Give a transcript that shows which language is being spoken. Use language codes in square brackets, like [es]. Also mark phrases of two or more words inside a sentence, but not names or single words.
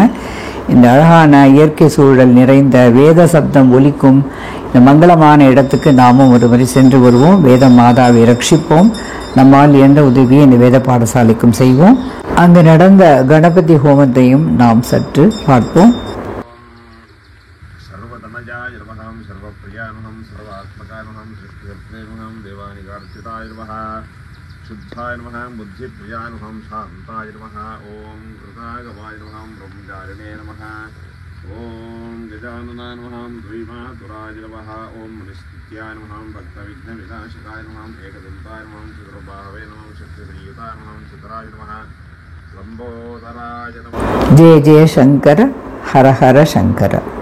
[ta] இந்த அழகான இயற்கை சூழல் நிறைந்த வேத சப்தம் ஒலிக்கும் இந்த மங்களமான இடத்துக்கு நாமும் ஒரு முறை சென்று வருவோம். வேத மாதாவை ரட்சிப்போம். நம்மால் எந்த உதவியை இந்த வேத பாடசாலைக்கும் செய்வோம். அங்கு நடந்த கணபதி ஹோமத்தையும் நாம் சற்று பார்ப்போம். [sa] शुद्धाय नमः बुद्धिप्रियाय नमः शान्ताय नमः ओम कृतागवाय नमः ब्रह्मचारिणे नमः ओम गजाननाय नमः द्विमातुराय नमः ओम मनिस्थित्याय नमः भक्तविघ्नविनाशकाय नमः एकदन्ताय नमः चतुर्बाहवे नमः शक्तिप्रियताय नमः चित्राय नमः लंबोदराय नमः. जय जय शंकर, हर हर शंकर.